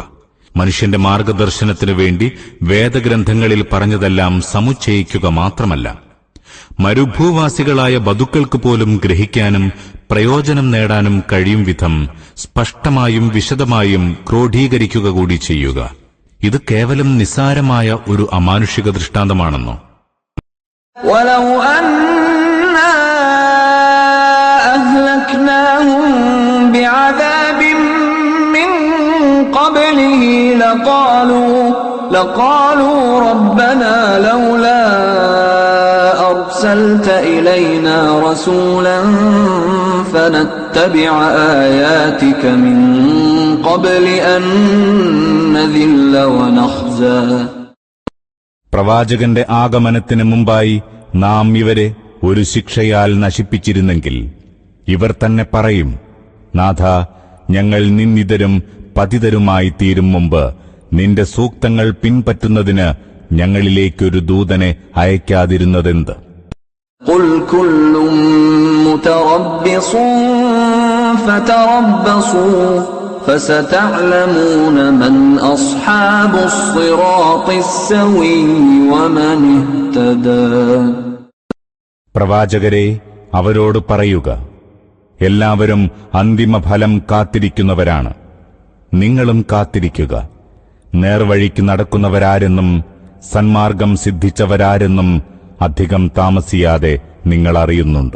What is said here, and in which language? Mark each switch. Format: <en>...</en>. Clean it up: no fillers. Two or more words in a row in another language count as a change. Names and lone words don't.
<ml>മനുഷ്യന്റെ മാർഗദർശനത്തിനു വേണ്ടി വേദഗ്രന്ഥങ്ങളിൽ പറഞ്ഞതെല്ലാം സമുച്ചയിക്കുക മാത്രമല്ല, മരുഭൂവാസികളായ ബദുക്കൾക്ക് പോലും ഗ്രഹിക്കാനും പ്രയോജനം നേടാനും കഴിയും വിധം സ്പഷ്ടമായും വിശദമായും ക്രോഡീകരിക്കുക കൂടി ചെയ്യുക. ഇത് കേവലം നിസ്സാരമായ ഒരു അമാനുഷിക ദൃഷ്ടാന്തമാണെന്നോ?</ml> <ar>ولو أنا أهلكناهم بعذاب من قبله لقالوا ربنا لولا أرسلت إلينا رسولا فنتبع آياتك من قبل أن نذل ونخزى.</ar> <ml>പ്രവാചകന്റെ ആഗമനത്തിന് മുമ്പായി നാം ഇവരെ ഒരു ശിക്ഷയാൽ നശിപ്പിച്ചിരുന്നെങ്കിൽ ഇവർ തന്നെ പറയും, നാഥ, ഞങ്ങൾ നിന്ദിതരും പതിതരുമായി തീരും മുമ്പ് നിന്റെ സൂക്തങ്ങൾ പിൻപറ്റുന്നതിന് ഞങ്ങളിലേക്കൊരു ദൂതനെ അയക്കാതിരുന്നതെന്ത്?</ml> <ar>قل كل متربص فتربصوا فستعلمون من أصحاب الصراط السوي ومن اهتدى.</ar> <ml>പ്രവാചകരെ, അവരോട് പറയുക, എല്ലാവരും അന്തിമഫലം കാത്തിരിക്കുന്നവരാണ്. നിങ്ങളും കാത്തിരിക്കുക. നേർവഴിക്ക് നടക്കുന്നവരാരെന്നും സന്മാർഗം സിദ്ധിച്ചവരാരെന്നും അധികം താമസിയാതെ നിങ്ങൾ അറിയുന്നുണ്ട്.</ml>